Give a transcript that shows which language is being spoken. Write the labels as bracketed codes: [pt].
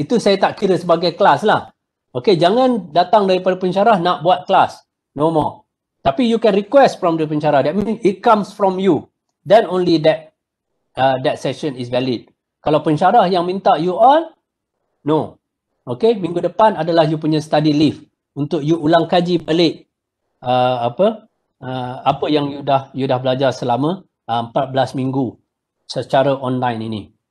[ms] Itu saya tak kira sebagai kelas lah. Okay, jangan datang daripada pensyarah nak buat kelas. [en] No more. Tapi you can request from the pensyarah. That means it comes from you. Then only that session is valid. [ms] Kalau pensyarah yang minta you all, no. Okay, minggu depan adalah you punya study leave untuk you ulang kaji balik apa yang you dah belajar selama 14 minggu secara online ini.